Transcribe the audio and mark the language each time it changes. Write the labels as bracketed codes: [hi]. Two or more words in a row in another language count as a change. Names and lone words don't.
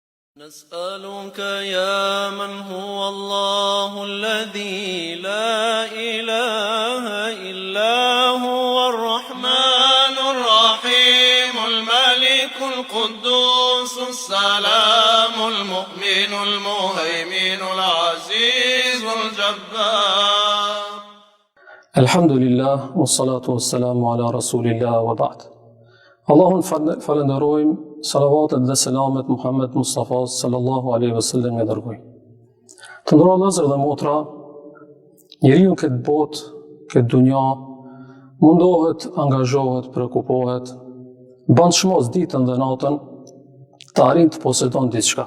[ar] نسألك يا من هو الله الذي لا إله إلا هو الرحمن الرحيم الملك القدوس السلام المؤمن المهيمن العزيز الجبار. الحمد لله والصلاة والسلام على رسول الله وبعد. [sq] Allahun falenderojmë, salavatet dhe selamet Muhammed Mustafa [ar] صلى الله عليه وسلم [sq] e dërgojmë. Të nderuar vëllezër dhe motra, njeriu këtë botë, këtë dunja, mundohet, angazhohet, preokupohet, bën çmos ditën dhe natën të arrijë të posedon diçka.